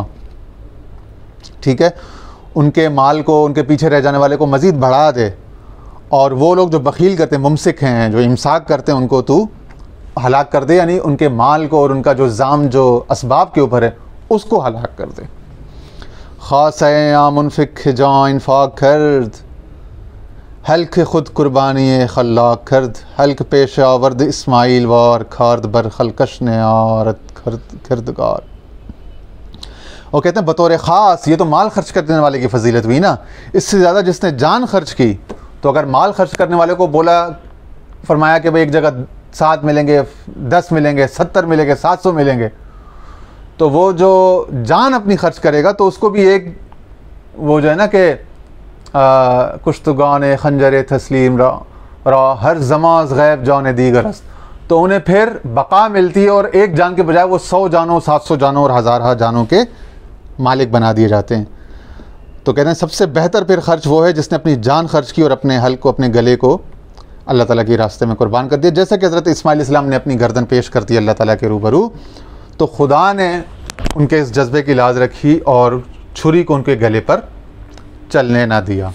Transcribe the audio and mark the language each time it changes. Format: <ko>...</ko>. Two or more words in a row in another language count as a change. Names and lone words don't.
<ur>ٹھیک ہے, ان کے مال کو, ان کے پیچھے رہ جانے والے کو مزید بڑھا دے, اور وہ لوگ جو بخیل کرتے ہیں, ممسک ہیں, جو امساک کرتے ہیں, ان کو تو ہلاک کر دے, یعنی ان کے مال کو اور ان کا جو زام جو اسباب کے اوپر ہے اس کو ہلاک کر دے.</ur> <fa>خاص ہے یا منفق جان انفاق کرد, حلق خود قربانی خلاق کرد, حلق پیش آورد اسماعیل وار, کھارد بر خلکش نے آرت کردگار.</fa> <ur>وہ کہتے ہیں بطور خاص یہ تو مال خرچ کرنے والے کی فضیلت ہوئی نا, اس سے زیادہ جس نے جان خرچ کی. تو اگر مال خرچ کرنے والے کو بولا, فرمایا کہ بھئی ایک جگہ 7 ملیں گے, 10 ملیں گے, 70 ملیں گے, 700 ملیں گے, تو وہ جو جان اپنی خرچ کرے گا تو اس کو بھی ایک وہ جو ہے نا کہ</ur> <fa>کشتگان خنجر تسلیم را ہر زماز غیب جان دیگر است,</fa> <ur>تو انہیں پھر بقا ملتی ہے, اور ایک جان کے بجائے وہ 100 جانوں, 700 جانوں اور ہزارہ جانوں کے مالک بنا دیے جاتے ہیں. تو کہتے ہیں سب سے بہتر پھر خرچ وہ ہے جس نے اپنی جان خرچ کی اور اپنے حلق کو, اپنے گلے کو اللہ تعالیٰ کے راستے میں قربان کر دیا. جیسا کہ حضرت اسماعیل علیہ السلام نے اپنی گردن پیش کر دی اللہ تعالیٰ کے روبرو, تو خدا نے ان کے اس جذبے کی لاز رکھی اور چھری کو ان کے گلے پر چلنے نہ دیا.</ur>